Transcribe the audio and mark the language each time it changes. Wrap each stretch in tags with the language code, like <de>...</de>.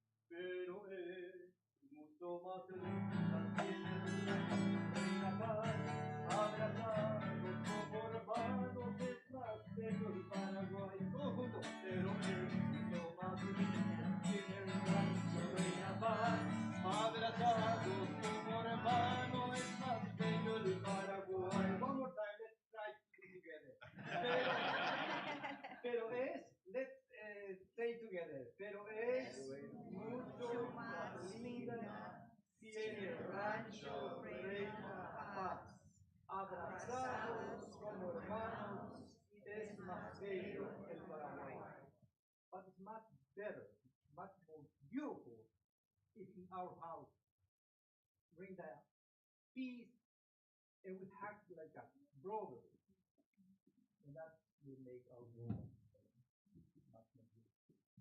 <es>Pero es mucho más linda reina paz, abrazados como hermanos, es más bello el Paraguay. Todos juntos. Pero es mucho más linda en el rancho reina paz, abrazados como hermanos, es más bello el Paraguay.</es> <en>One more time, let's try to do together.</en> <es>Pero es,</es> <en>let's say together.</en> <es>Pero es mucho más linda si en el rancho reina paz. Abrazados como hermanos, es más bello el Paraguay.</es> <en>But it's much better, much more beautiful if in our house bring that peace and we act like a brother. And that will make our world much more beautiful.</en>